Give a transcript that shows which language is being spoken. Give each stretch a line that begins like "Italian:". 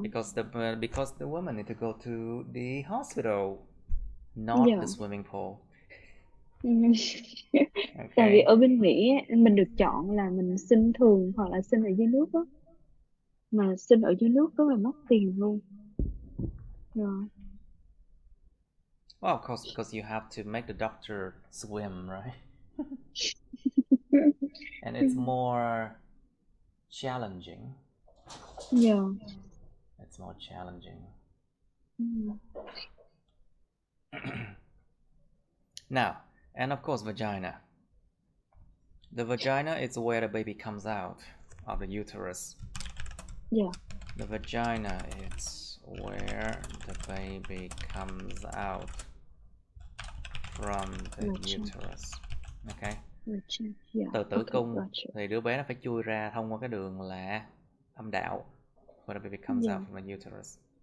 English: Because the woman need to go to the hospital, not the swimming pool. Okay.
Vietnamese: Tại vì ở bên Mỹ mình được chọn là mình sinh thường hoặc là sinh ở dưới nước á. Mà sinh ở dưới nước rất là mất tiền luôn.
English: Yeah. Well, of course, because you have to make the doctor swim, right? And it's more challenging. Yeah. It's more challenging. Now, and of course, vagina. The vagina is where the baby comes out of the uterus. Yeah. The vagina is where the baby comes out from the uterus. Okay. Yeah.
Vietnamese: Từ tử cung thì đứa bé nó phải chui ra thông qua cái đường là âm đạo,
English: where the baby comes out from the uterus.